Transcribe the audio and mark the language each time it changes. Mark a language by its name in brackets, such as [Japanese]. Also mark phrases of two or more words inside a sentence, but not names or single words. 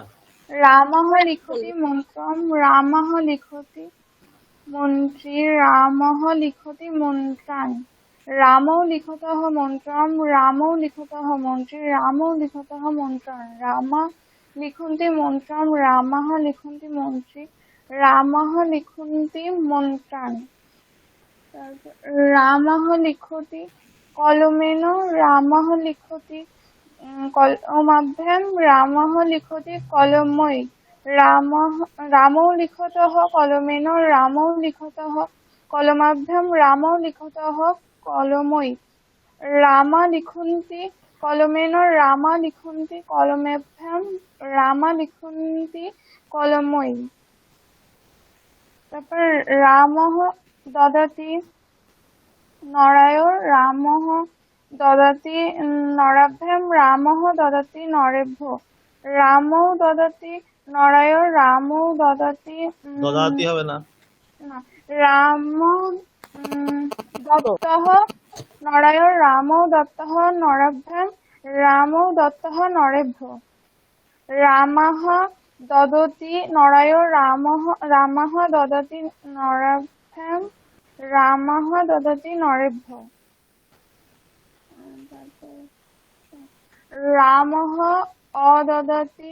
[Sanskrit] রামঃ লিখতি মন্ত্রম রামঃ লিখতি মন্ত্রী রামঃ লিখতি মন্ত্রান রামৌ লিখতঃ মন্ত্রম রামৌ লিখতঃ মন্ত্রী রামৌ লিখতঃ মন্ত্রান রামা লিখন্তি মন্ত্রম রামঃ লিখন্তি মন্ত্রী রামঃ লিখন্তি মন্ত্রান রামঃ লিখতি কলমেন রামঃ লিখতি কলমাভ্যাম রামঃ লিখতি কলময়ী রামৌ লিখতঃ কলমেন রামৌ লিখতঃ কলমাভ্যাম রামৌ লিখতঃ কলময়ী রামা লিখন্তি কলমেন রামা লিখন্তি কলমাভ্যাম রামা লিখন্তি কলময়ী। তারপর রামঃ দদাতি নরায় রামঃ দদাতি নরাভ্যাম রামঃ দদাতি নরেভ্য রামৌ দদাতি নরায় রামৌ দদাতি [Bangla] দদাতি হবে না। [Sanskrit] না রাম দত্তঃ নরায় রামৌ দত্তঃ নরাভ্যাম রামৌ দত্তঃ নরেভ্য রামঃ দদতি নরায় রামঃ দদতি নরাভ্যাম রামঃ দদতি নরেভ্য রামঃ অদদতি